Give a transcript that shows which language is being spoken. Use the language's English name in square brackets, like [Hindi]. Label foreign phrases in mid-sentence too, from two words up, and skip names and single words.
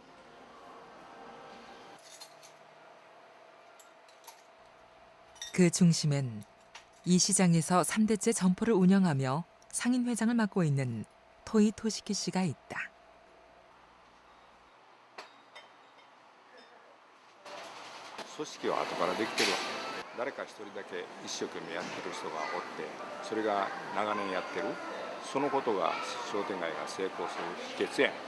[Korean] 그 중심엔 이 시장에서 3대째 점포를 운영하며 상인 회장을 맡고 있는 토이 토시키 씨가 있다. [Japanese] 組織は後からできてるわけ。誰か一人だけ一生懸命やってる人がおって、それが長年やってる。そのことが商店街が成功する秘訣や。